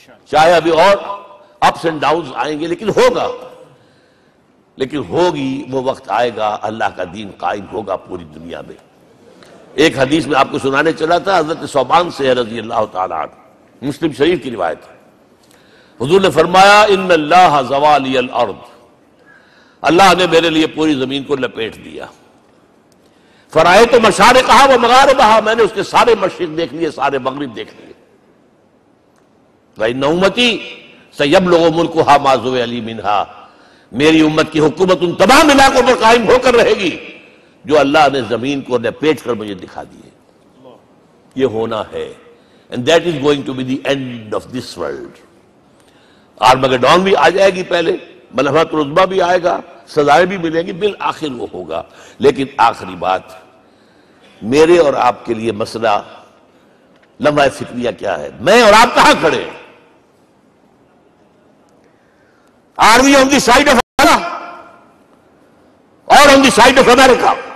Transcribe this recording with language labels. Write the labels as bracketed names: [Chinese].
[Urdu] چاہے ابھی اور اپس اینڈ ڈاؤنز آئیں گے، لیکن ہوگا، لیکن ہوگی، وہ وقت آئے گا اللہ کا دین قائم ہوگا پوری دنیا میں۔ ایک حدیث میں آپ کو سنانے چلا تھا، حضرت ثوبان سے رضی اللہ تعالیٰ عنہ، مسلم شریف کی روایت ہے، حضور نے فرمایا [Arabic] ان اللہ زوالی الارض، [Urdu] اللہ نے میرے لیے پوری زمین کو لپیٹ دیا، [Arabic] فرائے تو مشارقہا و مغاربہا، [Urdu] میں نے اس کے سارے مشرق دیکھ لیے، سارے مغرب دیکھ لیے، [Arabic] فإن أمتي سيبلغ ملكها ما زوي منها، [Urdu] میری امت کی حکومت ان تمام علاقوں پر قائم ہو کر رہے گی جو اللہ نے زمین کو لپیٹ کر مجھے دکھا دیے. یہ ہونا ہے. [English] And that is going to be the end of this world. [Urdu] Armageddon بھی آ جائے گی پہلے، ملحمت العظمیٰ بھی آئے گا، سزائیں بھی ملیں گی، بالآخر وہ ہوگا. لیکن آخری بات، میرے اور آپ کے لیے مسئلہ لمحہ فکریہ کیا ہے؟ میں اور آپ کہاں کھڑے ہیں؟ [English] Are we on the side of Allah or on the side of America?